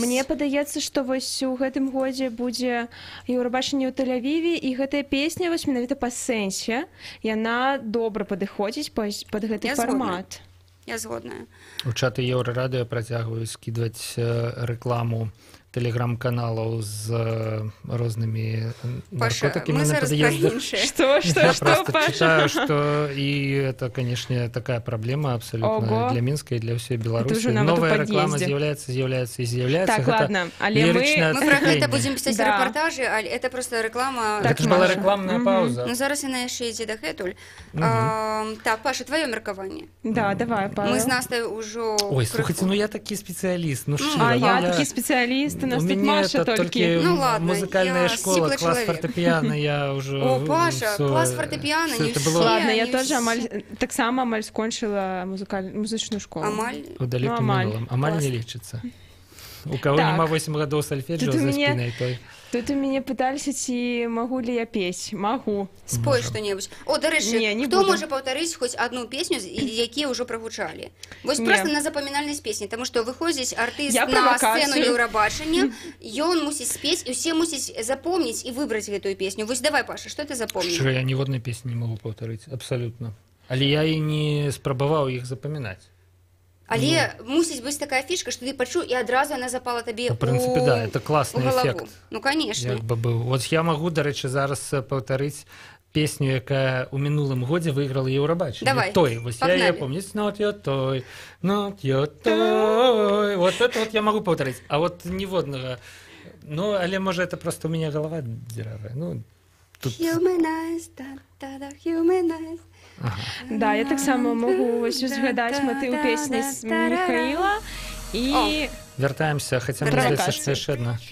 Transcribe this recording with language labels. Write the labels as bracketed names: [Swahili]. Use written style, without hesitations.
[Belarusian] Мне падаецца, што вось у гэтым годзе будзе Еўрабачанне ў Тель-Авіве, і гэтая песня вось менавіта па сэнсе, яна добра падыходзіць пад гэты фармат. Я згодная. У чаты Еўрарадыё працягваюць скідваць рэкламу тэлеграм-каналаў з рознымі наркотыкамі на пад'ездах. [Russian] Что, просто читаю, что и это, конечно, такая проблема абсолютно для Минска и для всей Беларуси. Новая реклама з'является. Так, ладно, але мы [Belarusian] про гэта [Russian] будем писать репортажи, а это просто реклама. Это же была рекламная пауза. [Belarusian] Ну, зараз яна яшчэ ідзе дагэтуль. Так, Паша, твоё меркаванне. [Russian] Да, давай, Павел. [Belarusian] Мы з Настей ўжо... Ой, слухайте, ну я такі спецыяліст, ну шчыра. А я такі спецыяліст. У нас тут Маша только. [Russian] Ну ладно, музыкальная школа, класс фортепиано, я уже... О, Паша, класс фортепиано, не все. Ладно, я тоже [Belarusian] так само амаль скончила музычную школу. Амаль? У далеком минулом. Амаль не лечится. [Russian] У кого нема 8 годов сольфеджио за спиной, той... [Belarusian] Тут у мяне пыталіся, ці магу ли я пець? Магу. Спой што-небудзь. О, дарэчы, хто можа паўтарыць хоць адну песню, якія ўжо прагучалі? Вось проста на запамінальнасць песні, таму што выходзіць артыст на сцэну Еўрабачання, ён мусіць спець, і ўсе мусіць запомніць і выбраць гэтую песню. Вось давай, Паша, што ты запомніў? Шчыра, я ніводнай песні не магу паўтарыць, абсалютна. Але я і не спрабаваў іх запамінаць. Але мусіць быць такая фішка, што ты пачуў, і адразу яна запала табе ў галаву. В прынцыпе, да, это класны эфект. [Russian] Ну, конечно. [Belarusian] Як бы быў. Вот я магу, дарэчы, зараз паўтарыць песню, якая ў мінулым годзе выйграла Еўрабачанне. [Russian] Давай, [Belarusian] той. Вось я яе помню. [English] It's not your toy, not your toy. [Russian] Вот это вот я могу повторить. А вот [Belarusian] ніводнага... Ну, але, можа, [Russian] это просто у меня голова дзіравая. Ну, тут... [English] Humanize, да-да-да, humanize. [Russian] Ага. [Belarusian] Да, я таксама могу згадаць матыў песні з Михаила. І... Вяртаемся, хаця мне здаецца, што яшчэ адна.